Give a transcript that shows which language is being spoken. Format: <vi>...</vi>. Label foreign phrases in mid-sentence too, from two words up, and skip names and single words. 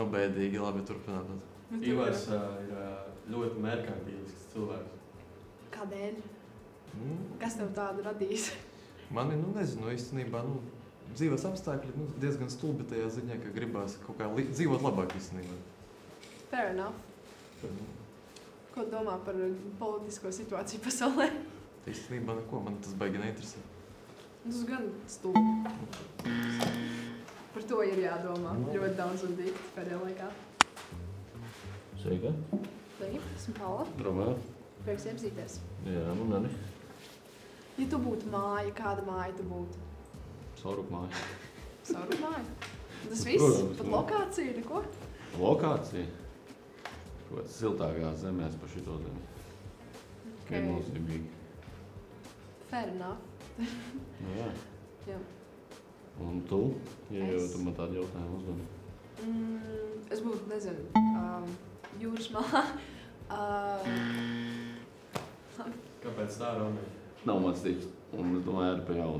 <lv>Bēdīgi, labi turpināt. Ivars ir ļoti merkantīlisks cilvēks. Kādēļ? Kas tev tādu radīs? Mani, nezinu, īstenībā, dzīves apstākļi diezgan stulbi tajā ziņā, ka gribās kaut kā dzīvot labāk īstenībā.</lv> <en>Fair enough.</en> <lv>Ko domā par politisko situāciju pasaulē? Īstenībā neko, man tas baigi neinteresē. Tas gan stulbi. Par to ir jādomā ļoti daudz un dikti pēdējā laikā. Sveika. Sveiki, esmu Paula. Romeo. Prieks iepazīties. Jā, arī. Ja tu būtu māja, kāda māja tu būtu? Saurup māja. Saurup māja? Tas viss? Protams, Pat lokācija, neko? Lokācija? Kaut kāds siltākās zemēs pa šito zemi. Viennozīmīgi.</lv> <en>Fair enough.</en> <lv>Jā. Jā. Un tu? Ja jau tu man tādu jautājumu uzdod. Es būtu, nezinu, jūras malā. Kāpēc tā, Romeo? Nav mans tips. Un es domāju, arī pa jaunu.</lv>